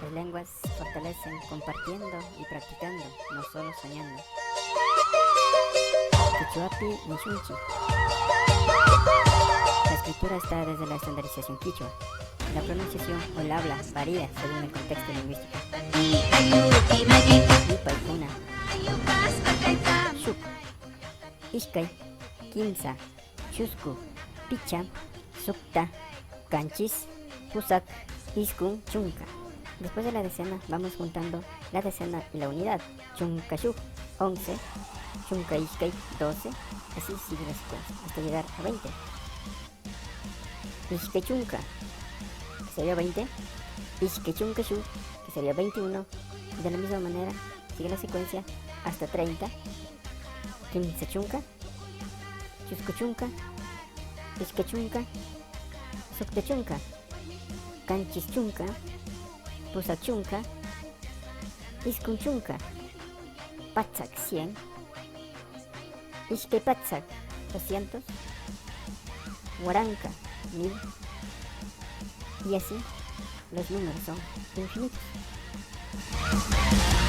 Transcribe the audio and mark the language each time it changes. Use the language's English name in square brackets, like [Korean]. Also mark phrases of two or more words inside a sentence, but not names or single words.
[Spanish] lenguas se fortalecen compartiendo y practicando, no solo soñando. [Quechua] Quichuapi Nishunchi. [Spanish] La escritura está desde la estandarización quichua. La pronunciación o el habla varía según el contexto lingüístico. [Quechua] Ipaikuna, Shuk, Ishkai, Kimsa, Chusku, Picha, Sukta, Canchis, Pusak, Iskun, Chunka. [Spanish] Después de la decena vamos juntando la decena y la unidad. [Quechua] Chunkashuk, 11, Chunka Ishkai, 12, [Spanish] así sigue la secuencia hasta llegar a 20. Ishkechunka, que sería 20, Ishkechunkashuk, que sería 21, y de la misma manera sigue la secuencia hasta 30. [Quechua] Kimsechunka, Chuskuchunka, Ishkechunka, Suktechunka, Kanchischunka, Pusachunka, Iskunchunka, Patsak 100, Ishkepatsak 200, Huaranka 1000, [Spanish] y así los números son infinitos.